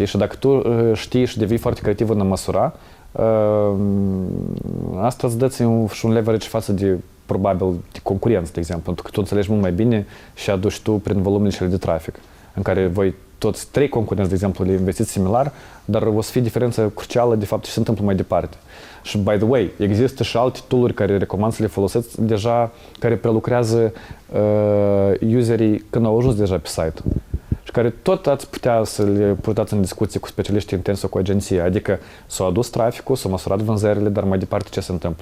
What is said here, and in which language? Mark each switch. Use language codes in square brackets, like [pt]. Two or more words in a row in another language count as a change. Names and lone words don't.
[ro] Și dacă tu știi și devii foarte creativ în a măsura, asta îți dă și un leverage față de, probabil, de concurență, de exemplu, pentru că tu înțelegi mult mai bine și aduci tu prin volumele cele de trafic, în care voi toți trei concurenți, de exemplu, le investiți similar, dar o să fie diferența crucială de fapt ce se întâmplă mai departe. Și, [en] by the way, [ro] există și alte tool-uri care recomand să le folosiți deja, care prelucrează userii când au ajuns deja pe site. Și care tot ați putea să le purtați în discuție cu specialiști interni sau cu agenții. Adică s-au adus traficul, s-au măsurat vânzările, dar mai departe ce se întâmplă?